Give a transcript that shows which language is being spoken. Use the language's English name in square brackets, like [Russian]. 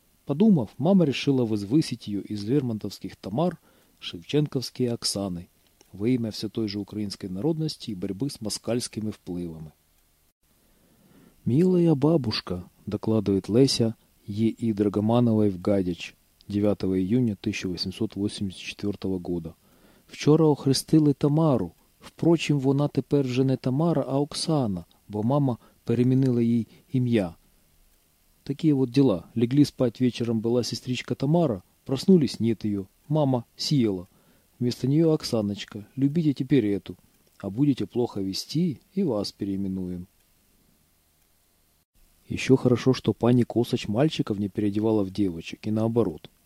[Russian] Подумав, мама решила возвысить ее из лермонтовских Тамар шевченковские Оксаны во имя все той же украинской народности и борьбы с москальскими вплывами. «Милая бабушка», – докладывает Леся Е.И. Драгомановой в Гадяч 9 июня 1884 года. [Ukrainian] «Вчора охрестили Тамару. Впрочем, вона тепер вже не Тамара, а Оксана, бо мама перемінила їй ім'я». [Russian] Такие вот дела. Легли спать вечером, была сестричка Тамара. Проснулись, нет ее. Мама съела. Вместо нее Оксаночка. Любите теперь эту. А будете плохо вести, и вас переименуем. Еще хорошо, что пани Косач мальчиков не переодевала в девочек, и наоборот.